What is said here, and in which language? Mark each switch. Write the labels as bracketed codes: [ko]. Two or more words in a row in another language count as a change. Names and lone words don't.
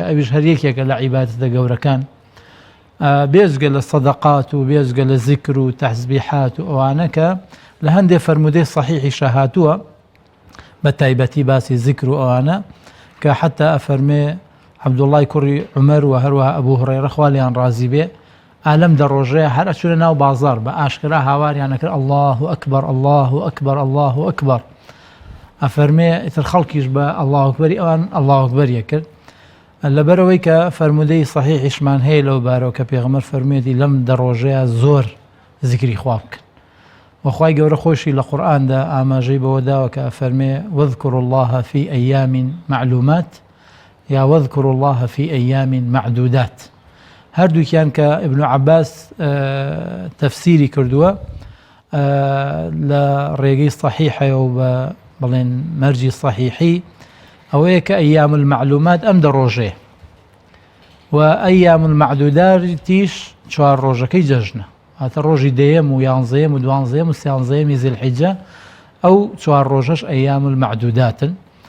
[ckb] ئەویش هەر یەکێکە لە عیبادەتە گەورەکان، بێجگە لە سەدەقات و بێجگە لە زیکر و تەسبیحات و ئەوانە کە لە هەندێک فەرمودەی صحیحی شەهاتووە بە تایبەتی باسی زیکر و ئەوانە کە حتا ئەفەرمێ عەبدوڵڵای کوڕی عومەر و هەروەها ئەبوو هورەیرە خوا لێیان ڕازی بێ، ئالەم دە ڕۆژەیە هەر ئەچونە ناو بازار بە ئاشکرا هاواریان ئەکرد [ar] الله ئەکبەر الله ئەکبەر الله ئەکبەر، [ckb] ئەفەرمێ ئیتر خەڵکیش بە [ar] الله ئەکبەری [ckb] ئەوان [ar] الله ئەکبەریە [ckb] کرد. لەبەرەوەی کە فەرمودەی صحیحیشمان هەیە لەو بارەوە کە پێغەمبەر فەرموویەتی لەم دە ڕۆژەیە زۆر زیکری خوا بکەن و خوای گەورە خۆشی لە قورئاندا ئاماژەی بەوە داوە کە ئەفەرمێ [ar] واذكروا الله في أيام معلومات [ckb] یا [ar] واذكروا الله في أيام معدودات. [ckb] هەردووکیان کە ئیبن عەباس تەفسیری کردووە لە ڕێگەی صحیحە و بە بڵێن مەرجی صحیحی، ئەوەیە کە [ar] ئەیام المعلومات [ckb] ئەم دە ڕۆژێ و [ar] ئەیام المعدوداتیش [ckb] 4 ڕۆژەکەی جەژنە، هاتە ڕۆژی دەیەم و 11ەم و 12ەم و 13ەمی زیلحیجە، ئەو 4 ڕۆژەش [ar] ئەیام المعدوداتن